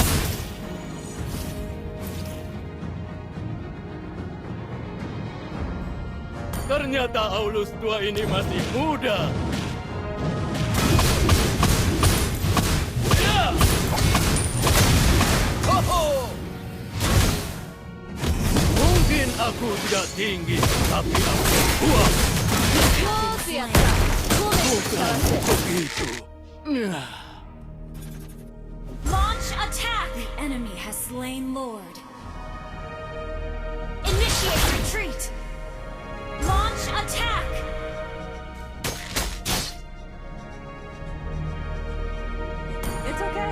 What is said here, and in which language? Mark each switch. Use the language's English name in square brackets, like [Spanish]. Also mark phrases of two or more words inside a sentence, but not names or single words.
[Indonesian] Ternyata Aulus tua ini masih muda. Ya! Ho-ho! Mungkin aku tidak tinggi, tapi aku kuat. [Japanese] よーくやった。褒めて使わ [Indonesian] Bukan [Japanese] す。 [Indonesian] begitu. [English] Launch attack! The enemy has slain Lord. Initiate retreat! Launch attack! It's okay.